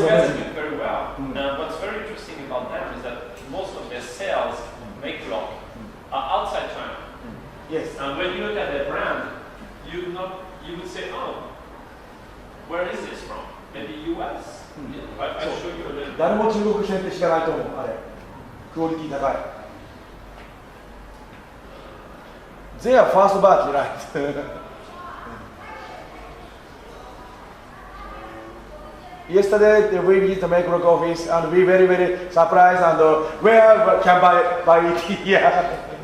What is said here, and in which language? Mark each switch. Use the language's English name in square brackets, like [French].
[English] Those guys are doing very well. What's very interesting about them is that most of their sales, Make Block, are outside China. Yes. And when you look at their brand, you would say, oh, where is this from? Maybe US? I'll show you a little bit. [Japanese] 誰も中国戦って知らないと思う、あれ。クオリティ高い。 [English] They are first batch, right? Yesterday we visited the Make Block office and we very surprised and where can buy it? Yeah.